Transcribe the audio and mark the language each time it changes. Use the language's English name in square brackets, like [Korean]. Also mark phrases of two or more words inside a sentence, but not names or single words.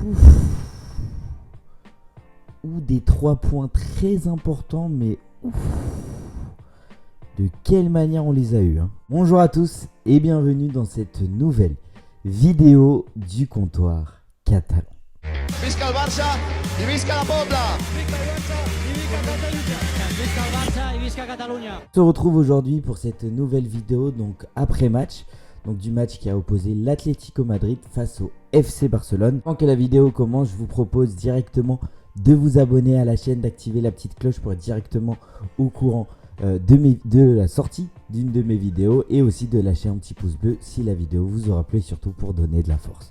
[French] Ou des 3 points très importants, mais de quelle manière on les a eus, hein. Bonjour à tous et bienvenue dans cette nouvelle vidéo du comptoir catalan. [Catalan] Visca el Barça y visca la Pobla. Visca el Barça y visca Catalunya. Visca el Barça y visca Catalunya. [French] On se retrouve aujourd'hui pour cette nouvelle vidéo, donc après match, donc du match qui a opposé l'Atlético Madrid face au FC Barcelone. Avant que la vidéo commence, je vous propose directement de vous abonner à la chaîne, d'activer la petite cloche pour être directement au courant de la sortie d'une de mes vidéos et aussi de lâcher un petit pouce bleu si la vidéo vous aura plu et surtout pour donner de la force.